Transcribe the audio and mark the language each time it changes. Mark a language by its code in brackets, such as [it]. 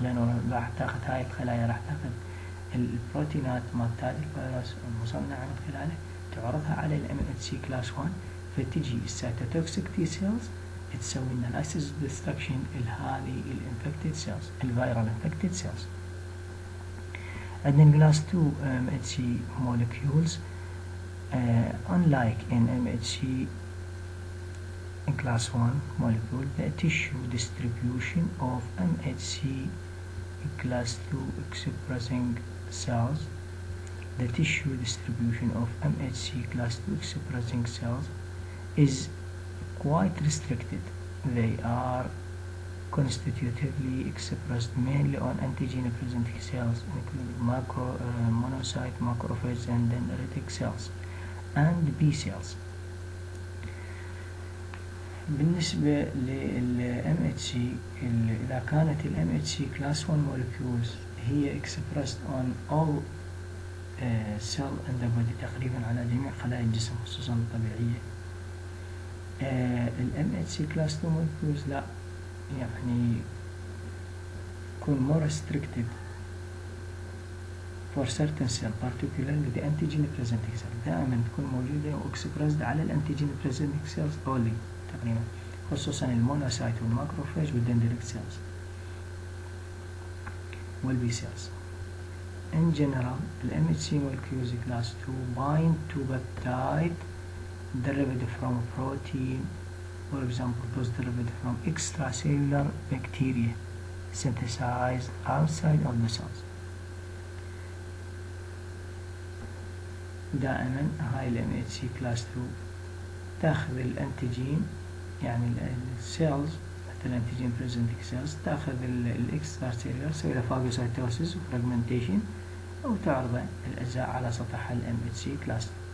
[ar] لأنه راح تاخذ هاي الخلايا، راح تاخذ البروتينات مالت هذا الفيروس المصنعة من خلاله، تعرضها على ال MHC class 1، فتجي [en] السيتوتوكسيك T cells [ar] تسوي لنا [en] lysis destruction [ar] لهذه الانفكتد سيلز، [en] الفيرال infected cells. [ar] عندنا الكلاس 2 [en] MHC molecules unlike in MHC in class 1 molecule, the tissue distribution of MHC class 2 expressing cells, the tissue distribution of MHC class 2 expressing cells is quite restricted. They are constitutively expressed mainly on antigen presenting cells including monocyte, macrophage and dendritic cells and B cells. [ar] بالنسبة لل MHC، إذا كانت ال MHC class 1 molecules هي [en] expressed on all cell antibody [ar] تقريبا على جميع خلايا الجسم خصوصا الطبيعية، ال MHC class 2 molecules لا، يعني يكون [en] more restricted for certain cell particularly the antigen presenting cell، [ar] دائما تكون موجودة و expressed على ال [en] antigen presenting cells only [ar] تقريبا، خصوصا المونوسايت والماكروفاج والدندريك سيلز والبي سيلز. [en] In general, the MHC molecules class 2 bind to peptide derived from protein, for example those derived from extracellular bacteria synthesized outside of the cells. [ar] دائما هاي ال MHC class 2 تاخذ الانتيجين، يعني السيلز مثل [en] الانتيجين presenting cells [ar] تاخذ الاكسترا سيلولر، تسوي له فاجوسايتوسيس وفراجمنتيشن او تعرض الاجزاء على سطح ال MHC class 2.